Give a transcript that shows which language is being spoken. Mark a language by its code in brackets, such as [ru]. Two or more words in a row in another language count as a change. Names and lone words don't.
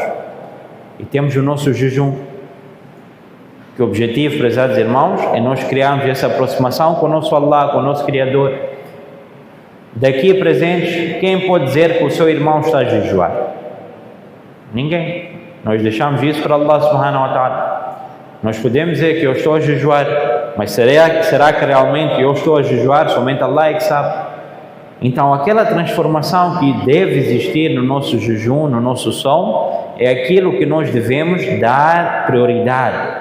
[pt] E temos o nosso jejum, que o objetivo, prezados irmãos, é nós criarmos essa aproximação com o nosso Allah, com o nosso Criador. Daqui presentes, quem pode dizer que o seu irmão está a jejuar? Ninguém. Nós deixamos isso para Allah [ar] سبحانه وتعالى. [pt] Nós podemos dizer que eu estou a jejuar, mas será que realmente eu estou a jejuar? Somente Allah é que sabe. Então aquela transformação que deve existir no nosso jejum, no nosso som, é aquilo que nós devemos dar prioridade.